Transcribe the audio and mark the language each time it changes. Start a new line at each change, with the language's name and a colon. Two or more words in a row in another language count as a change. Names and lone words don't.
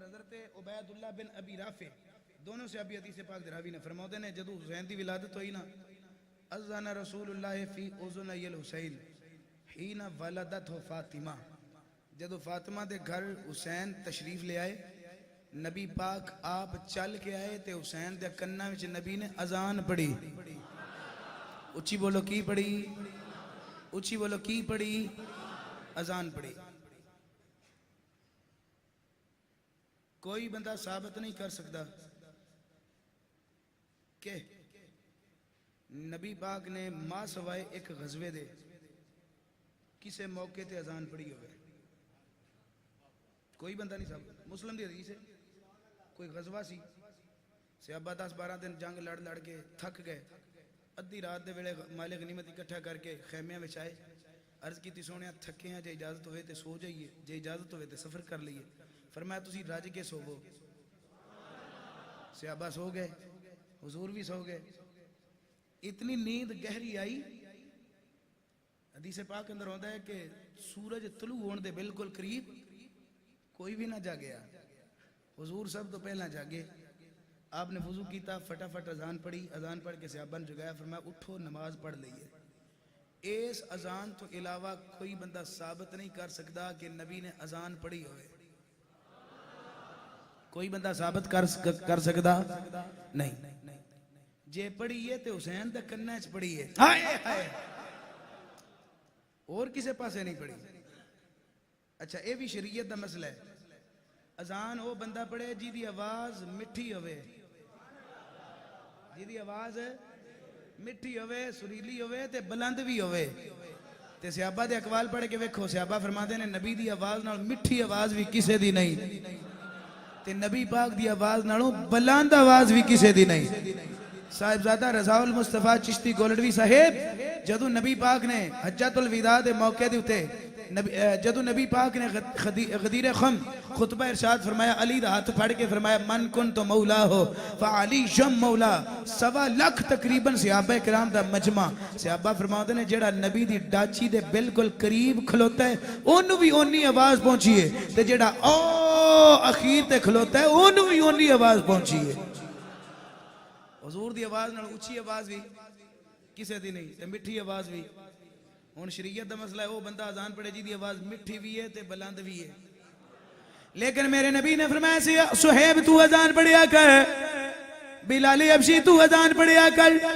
Punjabi: حضرت عبید اللہ بن ابی رافع دونوں سے ابھی حدیث پاک دراوی نے فرماتے ہیں جدو حسین دی ولادت ہوئی نا،
Arabic: اذن رسول اللہ فی اذنی الحسین حین ولدت فاطمہ،
Punjabi: جدو فاطمہ دے گھر حسین تشریف لے آئے، نبی پاک آپ چل کے آئے تے حسین دے کنہ وچ نبی نے اذان پڑھی، اچھی بولو کی پڑھی، اچھی بولو کی پڑھی، اذان پڑھی۔ کوئی بندہ ثابت نہیں کر سکتا کہ نبی پاک نے ماں سوائے ایک غزوے دے کسے موقع تے اذان پڑھی ہوئے، کوئی بندہ نہیں ثابت۔ مسلم دی حدیث ہے، کوئی غزوہ سی، صحابہ 10-12 دن جنگ لڑ لڑ کے تھک گئے، ادھی رات دے ویلے مال غنیمت اکٹھا کر کے خیمیاں وچ آئے، عرض کی سونیا تھکے ہیں، جے اجازت ہوئے تے سو جائیے، جے اجازت ہوئے تے سفر کر لئیے، فرمایا تسی رج کے سوو، صحابہ سو گئے، حضور بھی سو گئے، اتنی نیند گہری آئی، حدیث پاک اندر ہوتا ہے کہ سورج طلوع ہون دے بالکل قریب کوئی بھی نہ جاگیا، حضور سب تو پہلا جاگے، آپ نے وضو کیتا فٹافٹ اذان پڑھی, اذان پڑھ کے صحابہ نے جگایا, فرمایا اٹھو نماز پڑھ لئیے. اس اذان تو علاوہ کوئی بندہ ثابت نہیں کر سکتا کہ نبی نے اذان پڑھی ہوئے. کوئی بندہ ثابت کر سکتا نہیں. جے پڑھی ہے تو حسین دا کنہ چ پڑھی ہے, ہائے ہائے, اور کسے پاسے نہیں پڑھی. اچھا اے بھی شریعت دا مسئلہ ہے. اذان وہ بندہ پڑھے جی دی آواز مٹھی ہوئے, جی دی آواز مٹھی ہوئے, سریلی ہوئے تے بلند بھی ہوئے. تے صحابہ دے اقوال پڑھ کے ویکھو, صحابہ فرماتے ہیں نبی دی آواز نال مٹھی آواز بھی کسے دی نہیں, تے نبی پاک دی آواز نالوں بلند آواز بھی کسے دی نہیں. صاحبزادہ رضا المصطفیٰ چشتی گولڑوی صاحب جدو نبی پاک نے حجۃ الوداع دے موقع دے اتے جدو نبی پاک نے غدیر خم خطبہ ارشاد فرمایا, علی دا ہاتھ پھڑ کے فرمایا
Arabic: من کن تو مولا ہو فعلی جم مولا.
Punjabi: 1.25 لاکھ تقریباً صحابہ کرام دا مجمع. صحابہ فرماتے ہیں جیڑا نبی دی ڈاچی دے بالکل قریب کھلوتا ہے انہوں بھی اونی آواز پہنچیے, تے جیڑا او اخیر تے کھلوتا ہے انہوں بھی اونی آواز پہنچیے. حضور دی آواز نال اچھی آواز بھی کسے دی نہیں, تے مٹھی آواز بھی. ہن شریعت دا مسئلہ ہے وہ بندہ اذان پڑھے جی دی آواز مٹھی بھی ہے تے بلند بھی ہے. لیکن میرے نبی نے فرمایا صہیب تو اذان پڑھیا کر, بلال حبشی تو اذان پڑھیا کر.